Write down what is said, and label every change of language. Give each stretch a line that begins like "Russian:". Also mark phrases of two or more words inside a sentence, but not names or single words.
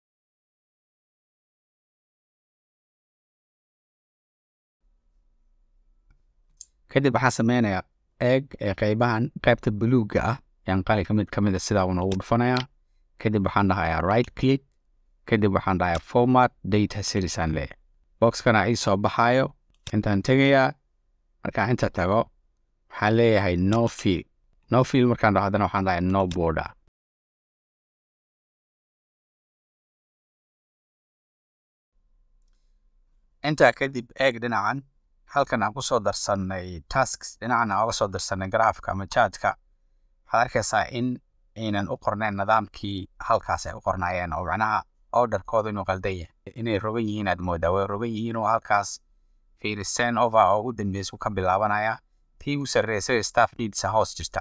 Somali: kadib waxaan sameynayaa qaybahan qaybta buluuga ah yaan qali kamid sida uu ugu dhufanayaa kadib waxaan dhahayaa
English: right click
Somali: kadib waxaan dhahayaa
English: format data series
Somali: aan leeyahay. box kana ii soo baxayo intaan tagayaa markaan inta tago waxaan leeyahay
English: no field
Somali: markaan dhaho haddana waxaan dhahayaa
English: no border.
Somali: intaa kadib dhinacan halkan aan ku soo darsanay tasks dhinacan aan uga soo darsanay graafka ama chartka waxaad arkaysaa in aynan u qornayn nidaamkii halkaas ay u qornaayeen oo macnaha orderkooda inuu qaldan yahay inay rogan yihiin aad moodaa way rogan yihiin oo halkaas fiiriseen over oo ugu dambeysay ka bilaabanaya tii u sarreysay
English: staff needs
Somali: hoos jirta.